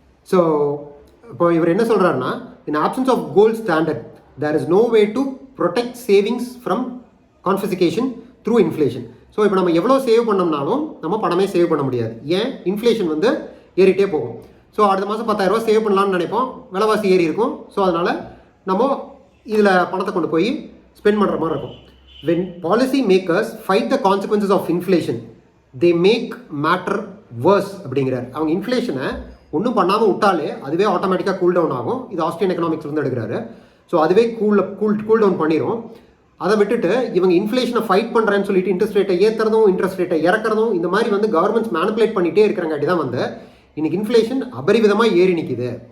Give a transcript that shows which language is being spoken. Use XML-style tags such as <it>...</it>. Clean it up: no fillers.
<ta>So இப்போ இவர் என்ன சொல்கிறாருன்னா,</ta> <en>In absence of gold standard there is no way to protect savings from confiscation through inflation.</en> <ta>So இப்போ நம்ம எவ்வளோ சேவ் பண்ணோம்னாலும் நம்ம பணமே சேவ் பண்ண முடியாது. ஏன்? இன்ஃப்ளேஷன் வந்து ஏறிட்டே போகும். ஸோ அடுத்த மாதம் 10,000 ரூபா சேவ் பண்ணலாம்னு நினைப்போம், விலைவாசி ஏறி இருக்கும். ஸோ அதனால் நம்ம இதில் பணத்தை கொண்டு போய் ஸ்பெண்ட் பண்ணுற மாதிரி இருக்கும்.</ta> <en>when policy makers fight the consequences of inflation they make matter worse அப்படிங்கிறார்.</en> <ta>அவங்க இன்ஃப்ளேஷனை ஒன்றும் பண்ணாமல் விட்டாலே அதுவே ஆட்டோமேட்டிக்காக கூல் டவுன் ஆகும். இது ஆஸ்ட்ரியன் எக்கனாமிக்ஸ் வந்து எடுக்கிறாரு. ஸோ அதுவே கூல் டவுன் பண்ணிடும். அதை விட்டுட்டு இவங்க இன்ஃப்ளேஷனை ஃபைட் பண்ணுறேன்னு சொல்லிட்டு இன்ட்ரெஸ்ட் ரேட்டை ஏற்றுறதும் இன்ட்ரெஸ்ட் ரேட்டை இறக்குறதும் இந்த மாதிரி வந்து கவர்மெண்ட்ஸ் மேனிப்புலேட் பண்ணிகிட்டே இருக்கிறங்காட்டி தான் வந்து இன்றைக்கி இன்ஃப்ளேஷன் அபரிவிதமாக ஏறி நிற்கிது.</ta>